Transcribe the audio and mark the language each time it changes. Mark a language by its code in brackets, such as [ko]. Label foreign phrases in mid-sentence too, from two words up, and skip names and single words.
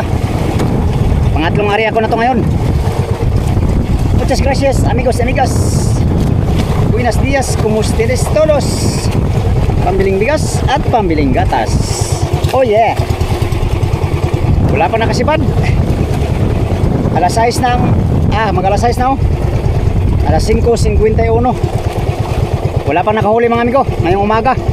[tl] Pangatlong area ko na to ngayon. [es] Muchas gracias amigos y amigas. Buenos días, como ustedes todos. [tl] Pambiling bigas at pambiling gatas. [en] Oh yeah. [tl] Wala pa nakasipad. Alas 6 na mag alas 6 na oh. Alas 5:51. Wala pa nakahuli mga amigo ngayong umaga.